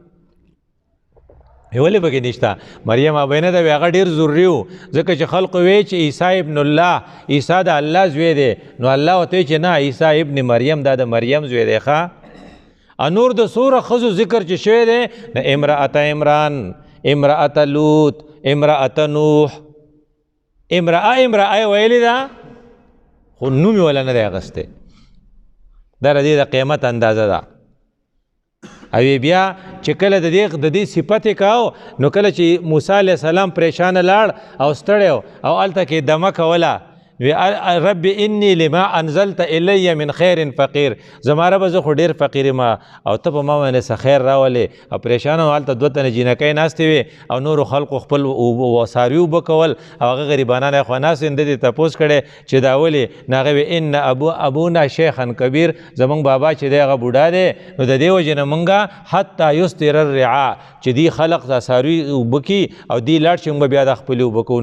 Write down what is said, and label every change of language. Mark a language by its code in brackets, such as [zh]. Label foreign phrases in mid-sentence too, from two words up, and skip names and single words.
[ps] ولې پکې نشته؟ مریم ابینه ده هغه ډېر ضروري و ځکه چې خلقو وایي چې [ar] عیسی ابن الله، [ps] عیسی د الله زوی دی. نو الله ورته وایي چې نه [ar] عیسی ابن مریم [ps] دا د مریم زوی دی. ښه نور د څومره ښځو ذکر چې شوی دی نه [ar] امرأة عمران، امرأة لوط، امرأة نوح. [ps] امرأة ویلی ده خو نوم یې ولا نه دی اخیستی. دا د دې د قیمت اندازه ده. او بیا چې کله د دې صفت یې کاو نو کله چې موسی علیه السلام پریشانه لاړ او ستړی او هلته کې دمه کوله [ar] رب انی لما انزلت الی من خیر فقیر. [ps] زما ربه زه خو ډېر فقیر یم او ته په ما باندې څه خیر راولې. او پریشانه وه هلته دوه تنه جینکۍ ناستې وې او نورو خلقو خپل څاروي اوبه کول او هغه غریبانان یې خوا ناست ده دې تپوس کړی چې دا ولې نو هغې وې [ar] ان ابونا شیخا کبیر [ps] زمونږ بابا چې دی هغه بوډا دی نو د دې وجې نه مونږه [ar] حتی یستر الرعا [ps] چې دی خلق دا څاروي اوبه کي او دی لاړ شي مونږ بیا د خپلې اوبه کوو.